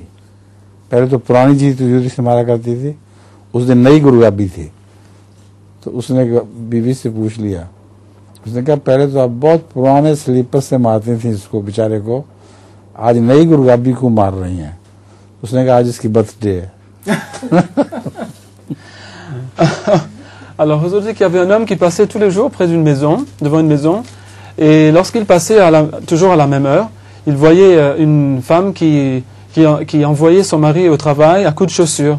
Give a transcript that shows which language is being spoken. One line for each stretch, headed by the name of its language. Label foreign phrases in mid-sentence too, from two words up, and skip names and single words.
Hindi: पहले तो पुरानी जूती से मारा करती थी, उस दिन नई गुरुगाबी थी। तो उसने बीवी से पूछ लिया, उसने कहा पहले तो आप बहुत पुराने स्लीपर से मारती थी इसको बेचारे को, आज नई गुरुगाबी को मार रही हैं। उसने कहा आज इसकी बर्थडे है।
French: Alors, Huzour dit qu'il y avait un homme qui passait tous les jours près d'une maison, devant une maison, et lorsqu'il passait toujours à la même heure, il voyait une femme qui envoyait son mari au travail à coups de chaussures.